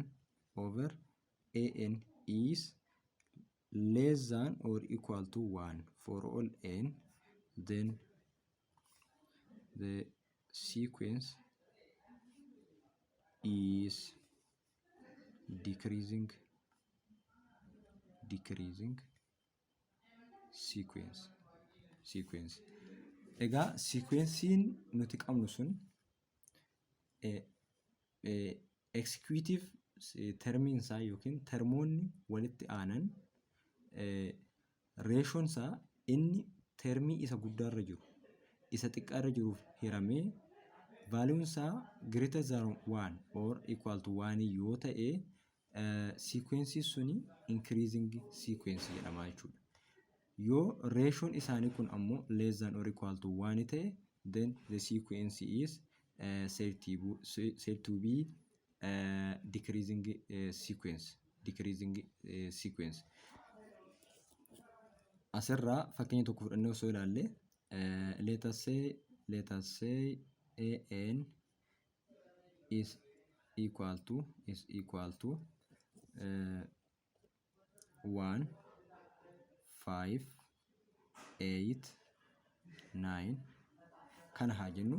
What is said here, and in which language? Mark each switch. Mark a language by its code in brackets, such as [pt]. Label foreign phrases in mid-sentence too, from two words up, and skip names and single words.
[en] over an is less than or equal to 1 for all n, then the sequence is decreasing sequence. [om] Egaa sequencein nuti qabnu sun executive termiin isaa yookiin termoonni walitti aanan reeshoon isaa inni termii isa guddaarra jiru isa xiqqaarra jiruuf hiramee valuun isaa [en] greater than 1 or equal to 1 [om] yoo ta'e sequence suni [en] increasing sequence [om] jedhama jechuudha. Yoo reeshoon isaanii kun ammoo [en] less than or equal to 1 ta'e then the sequence is said to be decreasing sequence. [om] Asirraa fakkeenya tokko fudhannee osoo ilaalle [en] let us say an is equal to 1 5 8 9 [om] kana haa jennu.